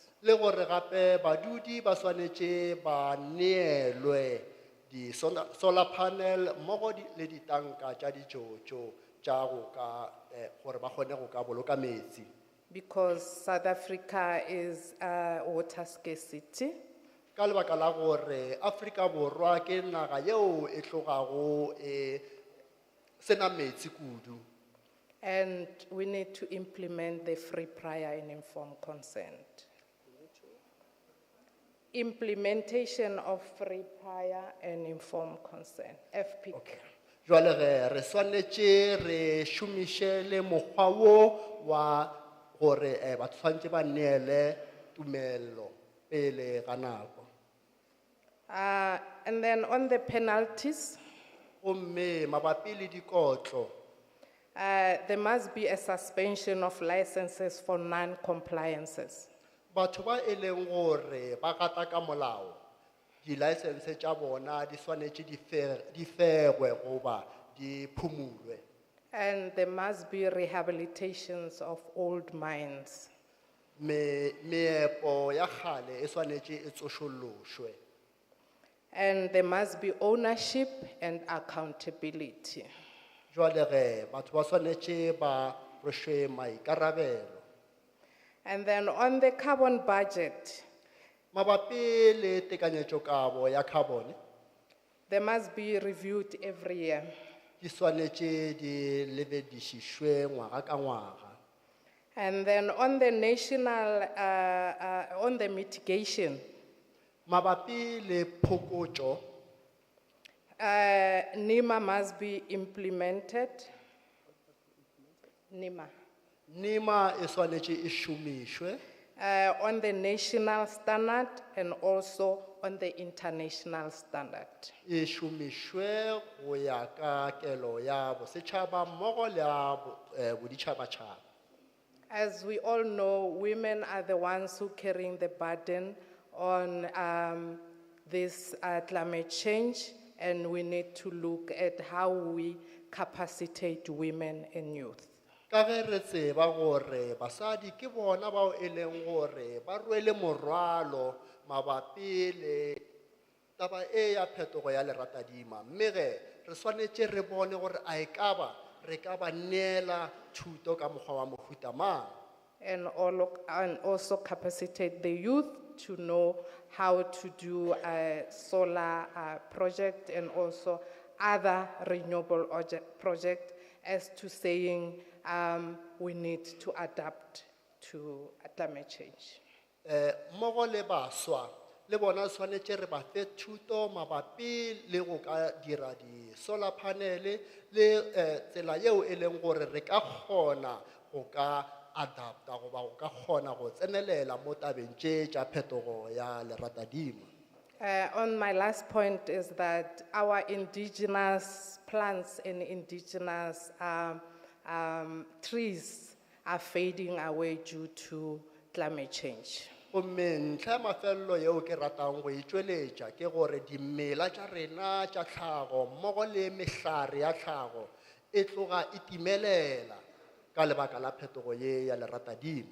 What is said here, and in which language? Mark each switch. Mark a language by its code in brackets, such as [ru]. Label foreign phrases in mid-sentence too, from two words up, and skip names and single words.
[nso] Le gore gape badudi ba swanetše ba neelwe di [en] solar panel [nso] mmogo le ditanka tša dijojo tša go ka gore ba kgone go ka boloka metsi. [en] Because South Africa is water scarcity. [nso] Ka lebaka la gore Afrika Borwa ke naga yeo e tlogago e sena metsi kudu. [en] And we need to implement the free, prior and informed consent. Implementation of free, prior and informed consent, FPIC. [nso] Jwale re swanetše re šomiše le mokgwa wo wa gore batho tshwantše ba neele tumelo pele ga nako. [en] And then on the penalties, [nso] gomme mabapi le dikotlo, [en] there must be a suspension of licenses for non-compliances. [nso] batho ba e leng gore ba gata ka molao di-license tša bona di swanetše di fegwe goba di phumulwe. [en] And there must be rehabilitations of old mines. [nso] Meepo ya kgale e swanetše e tsošološwe. [en] And there must be ownership and accountability. [nso] Jwale ge batho ba swanetše ba rwešwe maikarabelo. [en] And then on the carbon budget, [nso] mabapi le tekanyetšokabo ya carbon, [en] they must be reviewed every year. [nso] Di swanetše di lebedišišwe ngwaga ka ngwaga. [en] And then on the national, on the mitigation, [nso] mabapi le phokotšo, [en] NEMA must be implemented. [nso] NEMA e swanetše e šomišwe [en] on the national standard and also on the international standard. [nso] E šomišwe go ya ka kelo ya bosetšhaba mmogo le ya boditšhabatšhaba. [en] As we all know, women are the ones who carrying the burden on this climate change, and we need to look at how we capacitate women and youth. [nso] Ka ge re tseba gore basadi ke bona bao e leng gore ba rwele morwalo mabapi le taba e ya phetogo ya leratadima, mme ge re swanetše re bone gore a ekaba re ka ba neela thuto ka mokgwa wa mohuta mang. [en] And also capacitate the youth to know how to do a solar project and also other renewable project, as to saying we need to adapt to climate change. [nso] Mmogo le baswa le bona swanetše re ba fe thuto mabapi le go ka dira di [en] solar panel [nso] le tsela yeo e leng gore re ka kgona go ka adapta goba o ka kgona go tsenelela mo tabeng tše tša phetogo ya leratadima. [en] On my last point is that our indigenous plants and indigenous trees are fading away due to climate change. [nso] Gomme ntlha ya mafelelo yeo ke ratang go e tšweletša ke gore dimela tša rena tša tlhago mmogo le mehlare ya tlhago e tloga e timelela ka lebaka la phetogo ye ya leratadima.